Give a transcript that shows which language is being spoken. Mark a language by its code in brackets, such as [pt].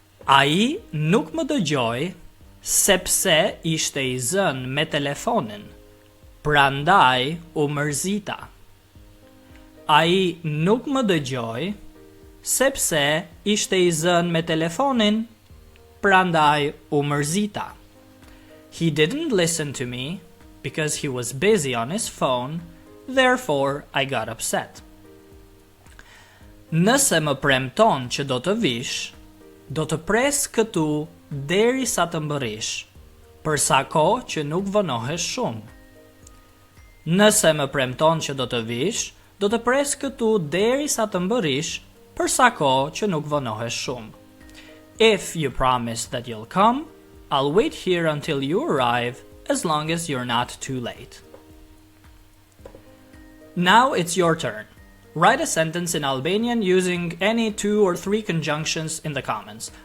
[sq] Ai nuk më dëgjoi sepse ishte I zënë me telefonin. Prandaj u mërzita. Ai nuk më dëgjoi sepse ishte I zënë me telefonin. Prandaj u mërzita. [en] He didn't listen to me because he was busy on his phone, therefore I got upset. [sq] Nëse më premton që do të vish, do të pres këtu derisa të mbërrish, për sa kohë që nuk vonohesh shumë. Nëse më premton që do të vish, do të pres këtu derisa të mbërrish, për sa kohë që nuk vonohesh shumë. [en] If you promise that you'll come, I'll wait here until you arrive, as long as you're not too late. Now it's your turn. Write a sentence in Albanian using any 2 or 3 conjunctions in the comments.